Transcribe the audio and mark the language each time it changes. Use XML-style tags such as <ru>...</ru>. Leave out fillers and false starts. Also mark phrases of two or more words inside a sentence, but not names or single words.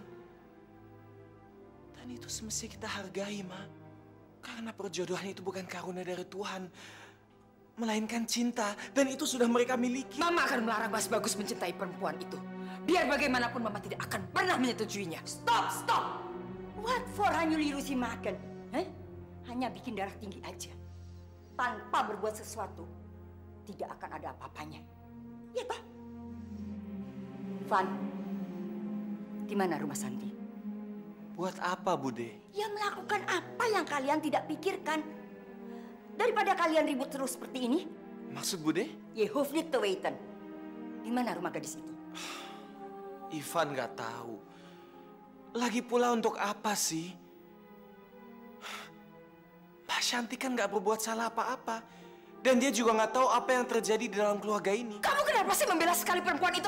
<id>Dan itu semestinya kita hargai, Ma. Karena perjodohan itu bukan karunia dari Tuhan, melainkan cinta. Dan itu sudah mereka miliki. Mama akan melarang Mas Bagus mencintai perempuan itu. Biar bagaimanapun Mama tidak akan pernah menyetujuinya. Stop, stop!</id> <en>What for</en> <id>hanya lirusi makan? Hanya bikin darah tinggi aja. Tanpa berbuat sesuatu, tidak akan ada apa-apanya. Ya toh? Van, di mana rumah Santi? Buat apa, Bude? Ya melakukan apa yang kalian tidak pikirkan. Daripada kalian ribut terus seperti ini. Maksud Bude?</id> <nl>Je hoeft niet te weten.</nl> <id>Di mana rumah gadis itu? Ivan nggak tahu. Lagi pula untuk apa sih? Mbak Shanti kan nggak berbuat salah apa-apa. Dan dia juga nggak tahu apa yang terjadi di dalam keluarga ini. Kamu kenapa sih membela sekali perempuan itu?</id>